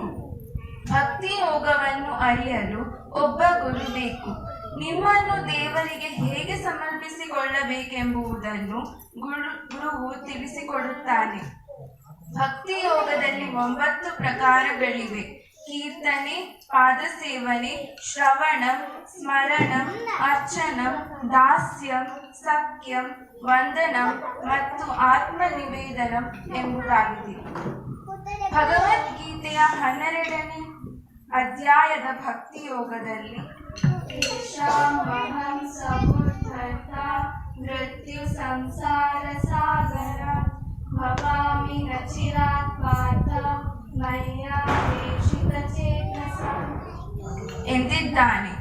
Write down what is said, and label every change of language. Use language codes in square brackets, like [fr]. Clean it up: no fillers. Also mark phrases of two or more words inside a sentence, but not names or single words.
[kn] ಭಕ್ತಿ ಯೋಗವನ್ನು ಅರಿಯಲು ಒಬ್ಬ ಗುರು ಬೇಕು. ನಿಮ್ಮನ್ನು ದೇವರಿಗೆ ಹೇಗೆ ಸಮರ್ಪಿಸಿಕೊಳ್ಳಬೇಕೆಂಬುದನ್ನು ಗುರುವು ತಿಳಿಸಿಕೊಡುತ್ತಾನೆ. ಭಕ್ತಿ ಯೋಗದಲ್ಲಿ 9 ಪ್ರಕಾರಗಳಿವೆ. ಕೀರ್ತನೆ, ಪಾದಸೇವನೆ, [sa] ಶ್ರವಣಂ, ಸ್ಮರಣಂ, ಅರ್ಚನಂ, ದಾಸ್ಯಂ, ಸಖ್ಯಂ, ವಂದನಂ ಮತ್ತು ಆತ್ಮನಿವೇದನಂ ಎಂಬುದಾಗಿದೆ. [kn] ಭಗವದ್ಗೀತೆಯ 12ನೇ ಅಧ್ಯಾಯದ ಭಕ್ತಿ ಯೋಗದಲ್ಲಿ [sa] ಮೃತ್ಯು ಸಂಸಾರ ಸಾಗರ ಭವಾಮಿ ನ ಚಿರಾತ್ ಪಾರ್ಥ ಮಯ್ಯಾವೇಶಿತ ಚೇತಸ ಎಂದಿದ್ದಾನೆ.